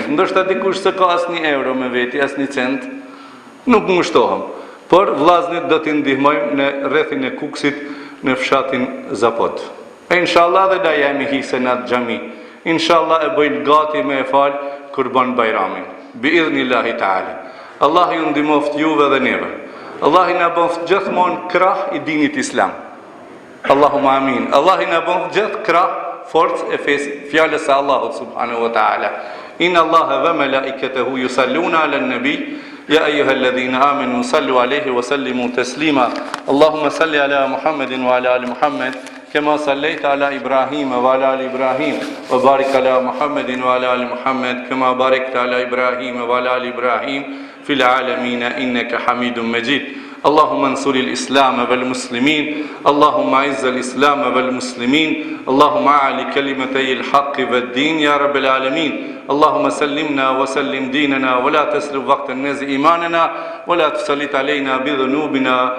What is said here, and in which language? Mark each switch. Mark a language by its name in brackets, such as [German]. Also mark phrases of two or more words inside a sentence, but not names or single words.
[Albanian] Ndoshta dikush se ka as 1 euro me veti, as 1 cent, nuk ngushtohem. Por vllaznit do t'i ndihmojmë në rrethin e Kukësit në fshatin Zapod. E inshallah dhe da jemi hise në atë xhami. Inshallah e bëjnë gati me e fal Kurban Bajramin. [Arabic] بإذن الله تعالى. [Albanian] Allah ju ndihmoft juve dhe neve. Allah i na bëft gjithmonë krah i dinit islam. [Arabic] اللهم آمين. [Albanian] Allah i na bëft gjithë krah forcë e fjalës së Allahut [Arabic] سبحانه وتعالى. إن الله وملائكته يصلون على النبي يا أيها الذين آمنوا صلوا عليه وسلموا تسليما. اللهم صل على محمد وعلى آل محمد كما صليت على إبراهيم وعلى آل إبراهيم وبارك على محمد وعلى آل محمد كما باركت على إبراهيم وعلى آل إبراهيم في العالمين إنك حميد مجيد. اللهم انصر الإسلام والمسلمين اللهم أعز الإسلام والمسلمين اللهم أعل كلمتي الحق والدين يا رب العالمين اللهم سلمنا وسلم ديننا ولا تسلب وقت الناس إيماننا ولا تسلط علينا بذنوبنا